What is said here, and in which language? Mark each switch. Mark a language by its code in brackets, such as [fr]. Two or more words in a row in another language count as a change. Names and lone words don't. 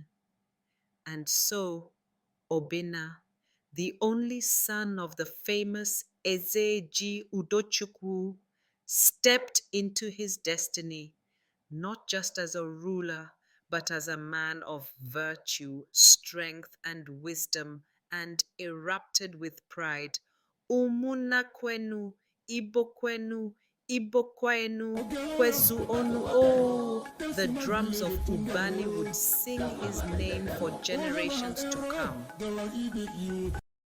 [en] And so, Obina, the only son of the famous Eze Ji Udochukwu, stepped into his destiny, not just as a ruler, but as a man of virtue, strength, and wisdom, and erupted with pride. [ig] Umuna kwenu, Ibo kwenu, Ibo kwenu, kwezu onu. [en] Oh, the drums of Ubani would sing his name for generations to come.